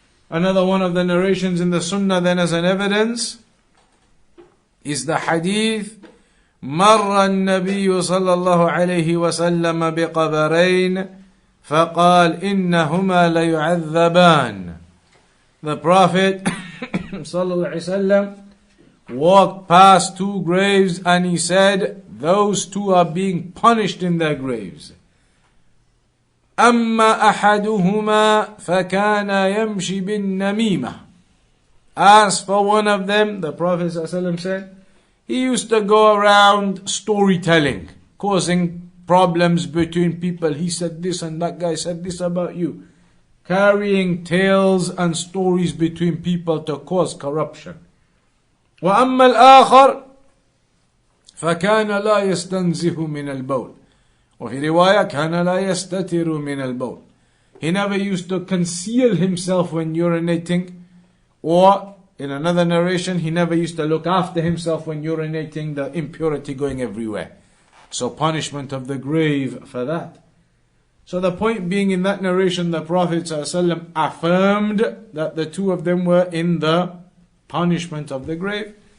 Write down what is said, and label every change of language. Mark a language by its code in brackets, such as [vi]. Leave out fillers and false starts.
[en] Another one of the narrations in the Sunnah then as an evidence is the hadith, [ar] مر النبي صلى الله عليه وسلم بقبرين فقال إنهما ليعذبان. [en] The Prophet sallallahu alaihi wasallam walked past two graves and he said, those two are being punished in their graves. [ar] أما أحدهما فكان يمشي بالنميمة. [en] As for one of them, the Prophet sallallahu alaihi wasallam said, he used to go around storytelling, causing problems between people. He said this and that guy said this about you. Carrying tales and stories between people to cause corruption. [ar] وأما الآخر فكان لا يستنزه من البول. وفي رواية كان لا يستتر من البول. [en] He never used to conceal himself when urinating. Or, in another narration, he never used to look after himself when urinating, the impurity going everywhere. So punishment of the grave for that. So the point being, in that narration, the Prophet ﷺ affirmed that the two of them were in the punishment of the grave.